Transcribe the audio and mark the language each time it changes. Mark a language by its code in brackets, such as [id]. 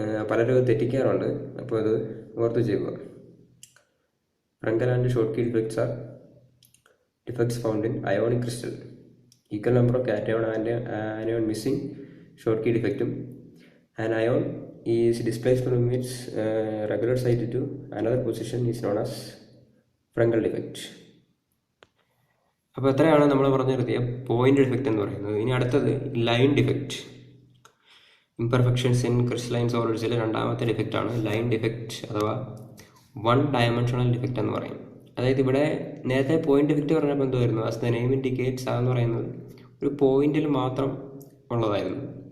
[ml] പലരും തെറ്റിക്കാറുണ്ട്, അപ്പോൾ അത് ഓർത്ത് ചെയ്യുക. [en] Frenkel and Schottky defects are defects found in ionic crystal. Equal number of cation and anion missing Schottky ഡിഫക്റ്റും, an ion is displaced from its regular site to another position is known as Frenkel defect. [ml] അപ്പോൾ എത്രയാണ് നമ്മൾ പറഞ്ഞു നിർത്തിയ point defect എന്ന് പറയുന്നത്. ഇനി അടുത്തത് line defect. [en] imperfections in crystalline സോളിഡ്സിൽ [ml] രണ്ടാമത്തെ ഡിഫക്റ്റാണ് ലൈൻ ഡിഫക്റ്റ് അഥവാ വൺ ഡയമെൻഷണൽ ഡിഫക്റ്റ് എന്ന് പറയും. അതായത് ഇവിടെ നേരത്തെ പോയിന്റ് ഡിഫക്റ്റ് പറഞ്ഞപ്പോൾ എന്തുമായിരുന്നു, [en] as the name indicates [ml] എന്ന് പറയുന്നത് ഒരു പോയിന്റിൽ മാത്രം ഉള്ളതായിരുന്നു.